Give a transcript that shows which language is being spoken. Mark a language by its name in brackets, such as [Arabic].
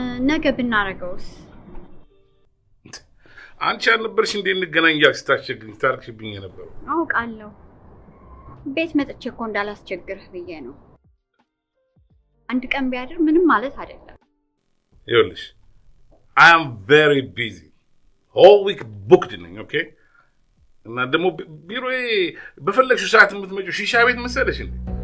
[Amharic] ነገ ብናረገውስ? አንቺ አልነበርሽ እንዴ እንገናኝ ያልሽ ታርክሽብኝ ነበር። አውቃለሁ። ቤት መጥቼ እኮ እንዳላስቸግርህ ብዬ ነው። አንድ ቀን ቢያድር ምንም ማለት አይደለም። ይኸውልሽ [English] I am very busy. Whole week booked [Amharic] ነኝ ኦኬ? እና ደግሞ ቢሮዬ በፈለግሽው ሰዓት የምትመጪው ሺሻ ቤት መሰለሽ እንዴ?